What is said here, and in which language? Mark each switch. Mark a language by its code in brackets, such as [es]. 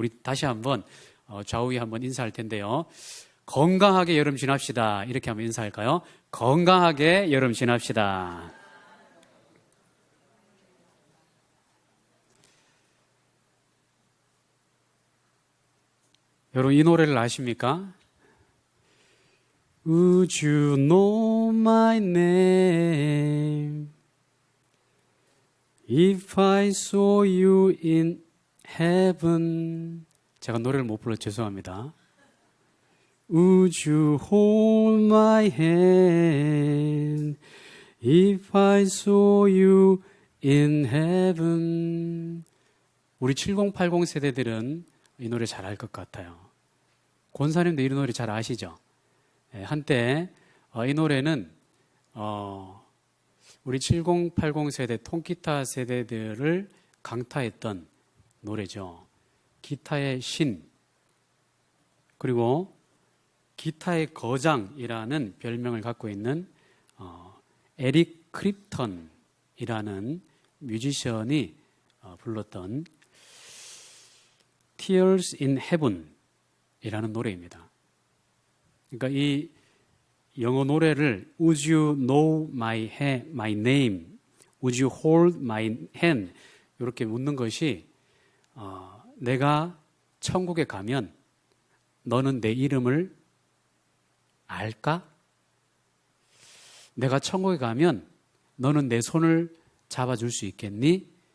[ko] 우리 다시 한번 좌우에 한번 인사할 텐데요. 건강하게 여름 지납시다. 이렇게 한번 인사할까요? 건강하게 여름 지납시다. 여러분 이 노래를 아십니까? [en] Would you know my name if I saw you in heaven? [ko] 제가 노래를 못 불러 죄송합니다. [en] Would you hold my hand if I saw you in heaven? [ko] 우리 7080 세대들은 이 노래 잘 알 것 같아요. 권사님도 이 노래 잘 아시죠? 한때 이 노래는 우리 7080 세대 통기타 세대들을 강타했던 노래죠. 기타의 신 그리고 기타의 거장이라는 별명을 갖고 있는 에릭 크립턴이라는 뮤지션이 불렀던 Tears in Heaven 이라는 노래입니다. 그러니까 이 영어 노래를 [en] Would you know my name? Would you hold my hand? [ko] 이렇게 묻는 것이 내가 천국에 가면 너는 내 이름을 알까? 내가 천국에 가면 너는 내 손을 잡아줄 수 있겠니?